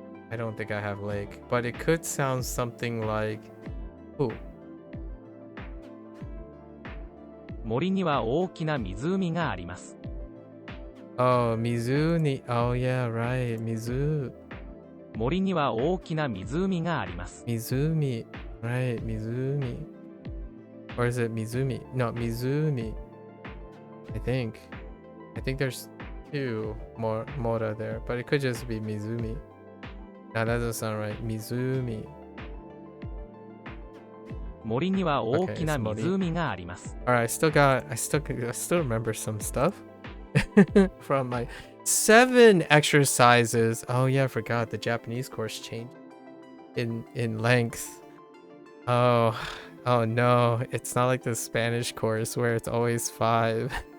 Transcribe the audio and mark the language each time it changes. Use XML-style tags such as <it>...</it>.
<en>I don't think I have lake, but it could sound something like ooh.</en> <ja>森には大きな湖があります。</ja> <en>Oh, Mizuni. Oh yeah, right. Mizu.</en> <ja>森には大きな湖があります。</ja> <en>Mizumi. Right, Mizumi. Or is it Mizumi? No, Mizumi. I think there's 2 more Mora there, but it could just be Mizumi. No, that doesn't sound right. Mizumi.</en> <ja>森には大きな湖があります。</ja> <en>Alright, I still remember some stuff from my 7 exercises. Oh yeah, I forgot the Japanese course changed in length. Oh no, it's not like the Spanish course where it's always 5.</en>